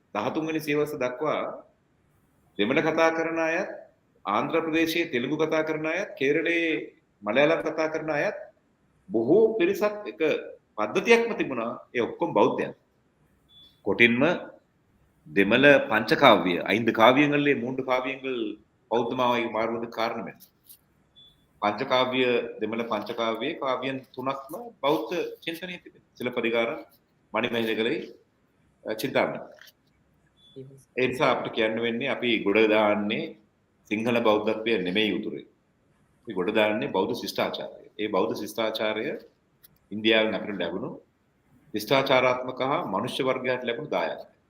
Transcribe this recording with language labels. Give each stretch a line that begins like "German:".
Sinhala: 13 වෙනි සියවස දක්වා දෙමළ කතා කරන අයත් ආන්ධ්‍ර ප්‍රදේශයේ තෙලුගු කතා කරන අයත් කේරළයේ මලයාලම් කතා කරන අයත් බොහෝ පිරිසක් එක පද්ධතියක්ම තිබුණා. ඒ ඔක්කොම බෞද්ධයන්. කොටින්ම දෙමළ පංචකාව්‍ය
Tamil: 5 காவியங்களிலே 3 காவியங்கள் பௌத்தமாய் மாறுவதற்கு காரணம் என்ன?
Sinhala: பஞ்சகாவிய දෙමළ පංචකාව්‍යයේ කාව්‍යයන් 3ක්ම බෞද්ධ චින්තනයේ තිබෙනවා. සිලපදිකාරම් මණිමේහලයි චින්තාමණි. ඒ නිසා අපිට කියන්න වෙන්නේ අපි ගොඩ දාන්නේ සිංහල බෞද්ධත්වය නෙමෙයි උතුරේ. අපි ගොඩ දාන්නේ බෞද්ධ ශිෂ්ටාචාරය. ඒ බෞද්ධ ශිෂ්ටාචාරය ඉන්දියාවෙන් අපිට ලැබුණු ශිෂ්ටාචාරාත්මක හා මනුෂ්‍ය වර්ගයට ලැබුණු දායාදයක්.